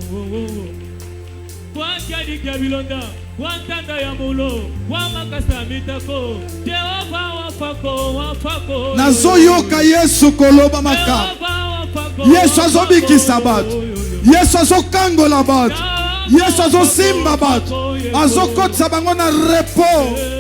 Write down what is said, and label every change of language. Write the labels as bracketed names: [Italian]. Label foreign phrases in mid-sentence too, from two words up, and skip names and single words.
[Luba-Katanga] kwa kyadi kyabilonda kwa ntanda ya mulo kwa makasa mitako Jehova wafako [Lingala] nazoyoka Yesu koloba maka Yesu azobikisa bato Yesu azokangola bato Yesu azosimba bato azokotisa bango na repos.